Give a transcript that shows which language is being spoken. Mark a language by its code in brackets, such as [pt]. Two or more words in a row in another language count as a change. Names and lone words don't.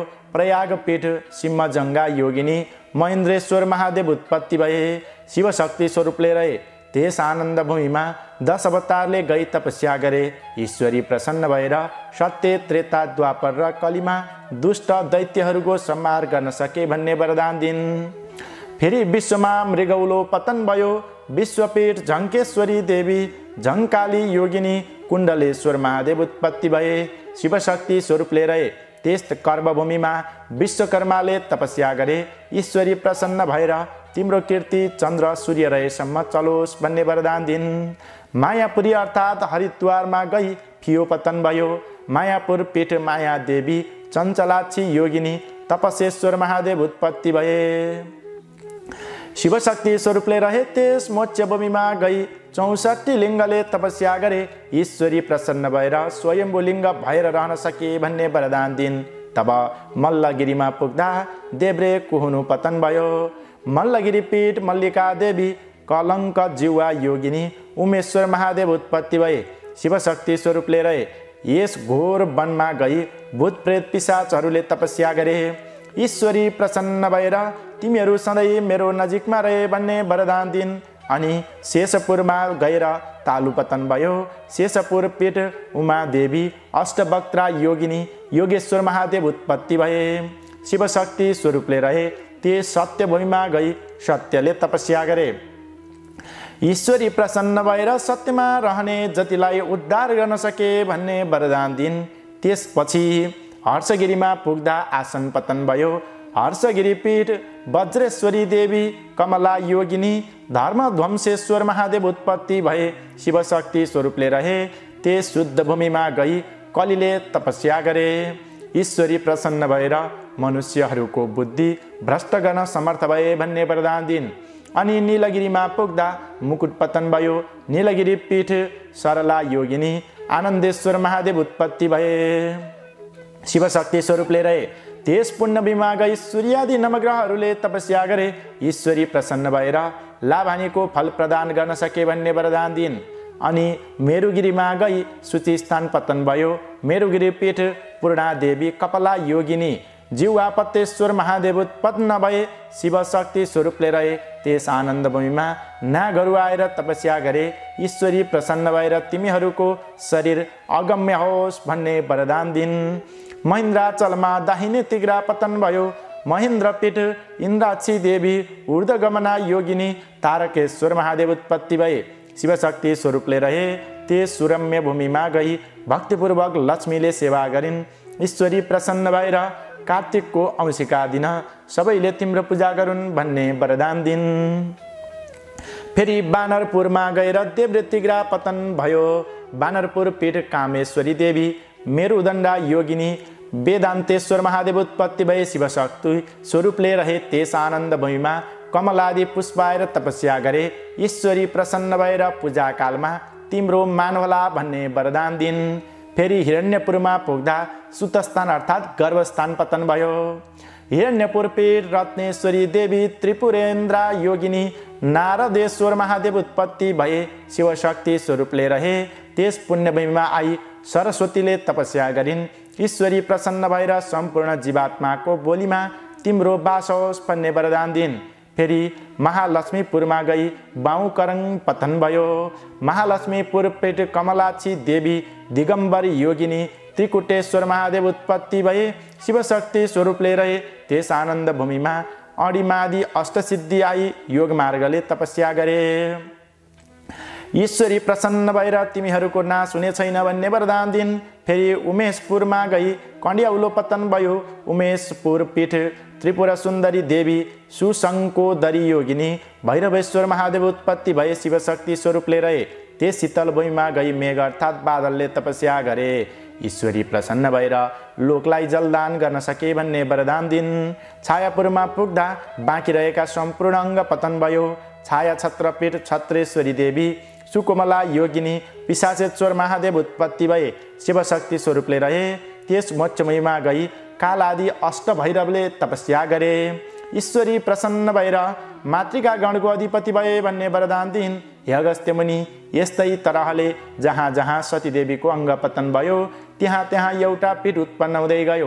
[ne] प्रयाग पीठ सिंहजङ्गा योगिनी महेन्द्रेश्वर महादेव उत्पत्ति भए शिवशक्ति स्वरूपले रहे। त्यस आनन्द भूमिमा 10 अवतारले गई तपस्या गरे। ईश्वरी प्रसन्न भएर सत्य त्रेता द्वापर र कलिमा दुष्ट दैत्यहरूको संहार गर्न सके भन्ने वरदान दिन्। फेरि विश्वमा मृगौलो पतन भयो। विश्वपीठ झङ्केश्वरी देवी झङ्काली योगिनी कुण्डलेश्वर महादेव उत्पत्ति भए शिवशक्ति स्वरूपले रहे। त्यस कर्मभूमिमा विश्वकर्माले तपस्या गरे। ईश्वरी प्रसन्न भएर तिम्रो कीर्ति चन्द्र सूर्य रहेसम्म चलोस् भन्ने वरदान दिन्। मायापुरी अर्थात् हरिद्वारमा गई फियो पतन भयो। मायापुर पीठ माया देवी चञ्चलाक्षी योगिनी तपसेश्वर महादेव उत्पत्ति भए शिवशक्ति स्वरूपले रहे। त्यस मोक्षभूमिमा गई 64 लिङ्गले तपस्या गरे। ईश्वरी प्रसन्न भएर स्वयम्भू लिङ्ग भएर रहन सके भन्ने वरदान दिन्। तब मल्लगिरीमा पुग्दा देब्रे कुहुनु पतन भयो। मल्लगिरी पीठ मल्लिका देवी कलङ्क जिवा योगिनी उमेश्वर महादेव उत्पत्ति भए शिवशक्ति स्वरूपले रहे। यस घोर वनमा गई भूत प्रेत पिशाचहरूले तपस्या गरे। ईश्वरी प्रसन्न भएर तिमीहरू सधैँ मेरो नजिकमा रहे भन्ने वरदान दिन्। अनि शेषपुरमा गएर तालु पतन भयो। शेषपुर पीठ उमा देवी अष्टवक्त्रा योगिनी योगेश्वर महादेव उत्पत्ति भए शिवशक्ति स्वरूपले रहे। त्यस सत्यभूमिमा गई सत्यले तपस्या गरे। ईश्वरी प्रसन्न भएर सत्यमा रहने जतिलाई उद्धार गर्न सके भन्ने वरदान दिन्। त्यसपछि हर्षगिरीमा पुग्दा आसन पतन भयो। हर्षगिरी पीठ वज्रेश्वरी देवी कमला योगिनी धर्मध्वंसेश्वर महादेव उत्पत्ति भए शिवशक्ति स्वरूपले रहे। त्यस शुद्ध भूमिमा गई कलिले तपस्या गरे। ईश्वरी प्रसन्न भएर मनुष्यहरूको बुद्धि भ्रष्ट गर्न समर्थ भए भन्ने वरदान दिन्। अनि नीलगिरीमा पुग्दा मुकुट पतन भयो। नीलगिरी पीठ सरला योगिनी आनन्देश्वर महादेव उत्पत्ति भए शिवशक्ति स्वरूपले रहे। त्यस पुण्यभूमिमा गई सूर्यादि नवग्रहहरूले तपस्या गरे। ईश्वरी प्रसन्न भएर लाभानीको फल प्रदान गर्न सके भन्ने वरदान दिन्। अनि मेरुगिरीमा गई सूचिस्थान पतन भयो। मेरुगिरी पीठ पूर्णा देवी कपला योगिनी जीवापतेश्वर महादेव उत्पन्न भए शिवशक्ति स्वरूपले रहे। त्यस आनन्द भूमिमा नागहरू आएर तपस्या गरे। ईश्वरी प्रसन्न भएर तिमीहरूको शरीर अगम्य होस् भन्ने वरदान दिन्। महेन्द्राचलमा दाहिने तिग्रा पतन भयो। महेन्द्र पीठ इन्द्राक्षी देवी ऊर्ध्वगमना योगिनी तारकेश्वर महादेव उत्पत्ति भए शिवशक्ति स्वरूपले रहे। त्यस सुरम्य भूमिमा गई भक्तिपूर्वक लक्ष्मीले सेवा गरिन्। ईश्वरी प्रसन्न भएर कार्तिकको औँसीका दिन सबैले तिम्रो पूजा गरून् भन्ने वरदान दिन्। फेरि बानरपुरमा गएर देब्रे तिग्रा पतन भयो। बानरपुर पीठ कामेश्वरी देवी मेरुदण्डा योगिनी वेदान्तेश्वर महादेव उत्पत्ति भए शिवशक्ति स्वरूपले रहे। त्यस आनन्द भूमिमा कमलादि पुष्प आएर तपस्या गरे। ईश्वरी प्रसन्न भएर पूजा कालमा तिम्रो मान होला भन्ने वरदान दिन्। फेरि हिरण्यपुरमा पुग्दा सुतस्थान अर्थात् गर्भस्थान पतन भयो। हिरण्यपुर पीठ रत्नेश्वरी देवी त्रिपुरेन्द्रा योगिनी नारदेश्वर महादेव उत्पत्ति भए शिवशक्ति स्वरूपले रहे। त्यस पुण्यभूमिमा आई सरस्वतीले तपस्या गरिन्। ईश्वरी प्रसन्न भएर सम्पूर्ण जीवात्माको बोलीमा तिम्रो बास होस् भन्ने वरदान दिन्। फेरि महालक्ष्मीपुरमा गई बाउ करङ पतन भयो। महालक्ष्मीपुर पेट कमलाक्षी देवी दिगम्बरी योगिनी त्रिकुटेश्वर महादेव उत्पत्ति भए शिवशक्ति स्वरूपले रहे। त्यस आनन्द भूमिमा अडिमादि अष्टसिद्धि आई योग मार्गले तपस्या गरे। ईश्वरी प्रसन्न भएर तिमीहरूको नाश हुने छैन भन्ने वरदान दिन्। फेरि उमेशपुरमा गई कण्ड्याउलो पतन भयो। उमेशपुर पीठ त्रिपुरा सुन्दरी देवी सुशङ्कोदरी योगिनी भैरवेश्वर महादेव उत्पत्ति भए शिवशक्ति स्वरूपले रहे। त्यस शीतल भूमिमा गई मेघ अर्थात् बादलले तपस्या गरे। ईश्वरी प्रसन्न भएर लोकलाई जलदान गर्न सके भन्ने वरदान दिन्। छायापुरमा पुग्दा बाँकी रहेका सम्पूर्ण अङ्ग पतन भयो। छाया छत्रपीठ छत्रेश्वरी देवी सुकोमला योगिनी पिशाचेश्वर महादेव उत्पत्ति भए शिवशक्ति स्वरूपले रहे। त्यस मोक्षमयमा गई काल आदि अष्टभैरवले तपस्या गरे। ईश्वरी प्रसन्न भएर मातृका गणको अधिपति भए भन्ने वरदान दिन्। हे अगस्त्य मुनि, यस्तै तरहले जहाँ जहाँ सतीदेवीको अङ्ग पतन भयो त्यहाँ त्यहाँ एउटा पीठ उत्पन्न हुँदै गयो।